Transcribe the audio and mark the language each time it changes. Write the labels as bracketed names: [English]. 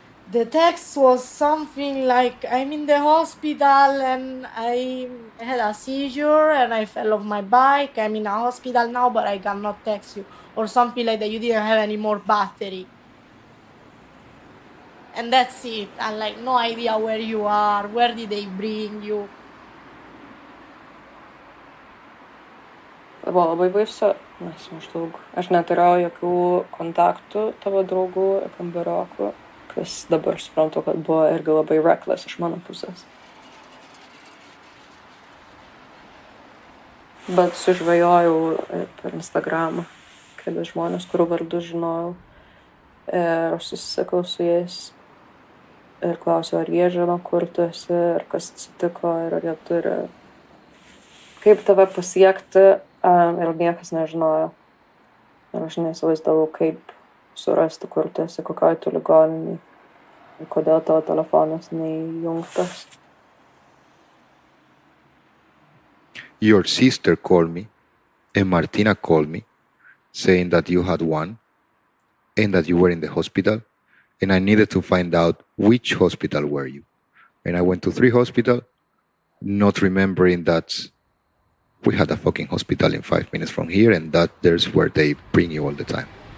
[English] The text was something like, I'm in the hospital and I had a seizure and I fell off my bike. I'm in a hospital now, but I cannot text you. Or something like that, you didn't have any more battery. And that's it. And like, no idea where you are, where did they bring you. [Lithuanian] Buvo labai baisu, nes maždaug aš neturėjau jokių kontaktų tavo draugų ir kambariokų. Kas dabar suprantu, kad buvo irgi labai reckless iš mano pusės. Bet sužvejojau per Instagramą kelias žmonės, kurių vardus žinojau. Ir aš susisekau su jais ir klausiau, ar jie žino, kur tu esi, ir kas atsitiko, ir ar jie turi kaip tave pasiekti, ir niekas nežinojo. Ir aš neįsivaizdavau, kaip surasti, kur tu esi, kokioj tu ligoninėj. Ir kodėl tavo telefonas neįjungtas. [English] Your sister called me and Martina called me saying that you had one and that you were in the hospital and I needed to find out which hospital were you. And I went to 3 hospitals, not remembering that we had a fucking hospital in 5 minutes from here and that there's where they bring you all the time.